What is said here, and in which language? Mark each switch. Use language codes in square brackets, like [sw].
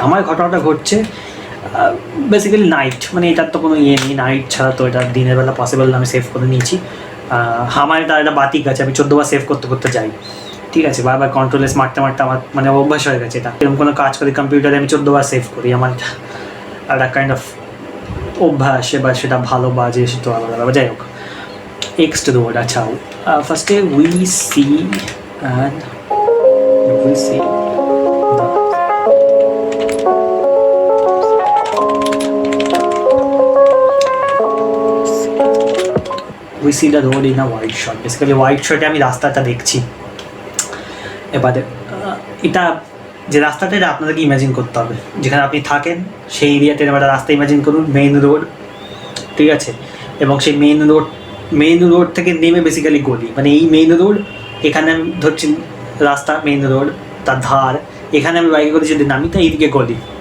[bn] আমার ঘটনাটা ঘটছে বেসিক্যালি নাইট, মানে এটার তো কোনো ইয়ে নেই, নাইট ছাড়া তো এটা দিনের বেলা পসিবল না, আমি সেভ করে নিয়েছি। আমার এটা একটা বাতিক আছে, আমি 14 বার সেভ করতে করতে যাই, ঠিক আছে, বারবার কন্ট্রোলেস মারতে মারতে আমার মানে অভ্যাস হয়ে গেছে এটা। এরকম কোনো কাজ করি কম্পিউটারে আমি 14 বার সেভ করি, আমার একটা কাইন্ড অফ অভ্যাস, এবার সেটা ভালো বাজে সেটা আলাদা ব্যাপার। [en] যাই হোক, X to the word. আচ্ছা, ফার্স্টে we see and we see we see the road in a wide shot. [bn] Basically wide শটে আমি রাস্তাটা দেখছি। এবারে এটা যে রাস্তাটা, এটা আপনাদেরকে ইমাজিন করতে হবে, যেখানে আপনি থাকেন সেই এরিয়াতে একটা রাস্তা ইমাজিন করুন, মেইন রোড, ঠিক আছে। এবং সেই মেইন রোড থেকে নেমে বেসিক্যালি গলি, মানে এই মেইন রোড, এখানে আমি ধরছি রাস্তা, মেইন রোড তার ধার, এখানে আমি বাইকে করে যদি নামি তো এইদিকে গলি।